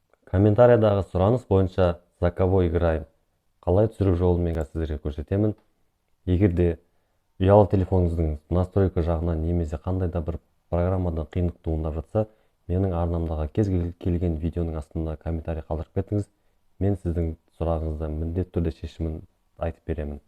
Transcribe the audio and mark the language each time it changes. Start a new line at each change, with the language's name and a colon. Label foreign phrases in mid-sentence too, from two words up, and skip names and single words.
Kazakh: Комментарийдағы сұраныс бойынша
Russian: «За кого играем»
Kazakh: қалай түсіру жолын мен сіздерге көрсетемін. Егер де ұялы телефоныңыздың настройка жағынан немесе қандай да бір программадан қиындық туындап жатса, менің арнамдағы кез келген видеоның астында комментарий қалдырып кетіңіз. Мен сіздің сұрағыңызды міндетті түрде шешімін айтып беремін.